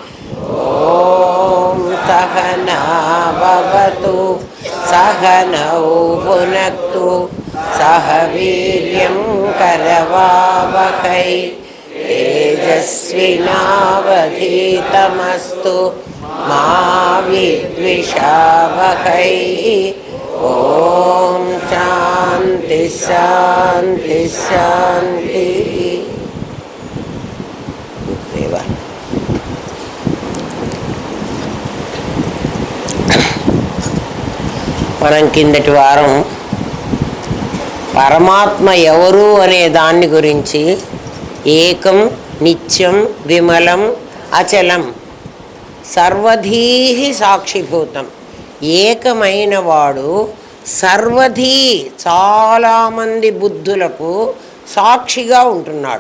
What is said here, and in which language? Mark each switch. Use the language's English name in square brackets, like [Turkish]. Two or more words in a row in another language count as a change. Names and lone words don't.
[Sanskrit] ॐ सहना भवतु सहनौ भुनक्तु सह वीर्यं करवावहै तेजस्विनावधीतमस्तु मा विद्विषावहै। ॐ शान्ति शान्ति शान्तिः। [Telugu] మనం కిందటి వారం పరమాత్మ ఎవరు అనే దాన్ని గురించి [Sanskrit] ఏకం నిత్యం విమలం అచలం సర్వధీ సాక్షిభూతం, [Telugu] ఏకమైన వాడు సర్వధీ చాలామంది బుద్ధులకు సాక్షిగా ఉంటున్నాడు.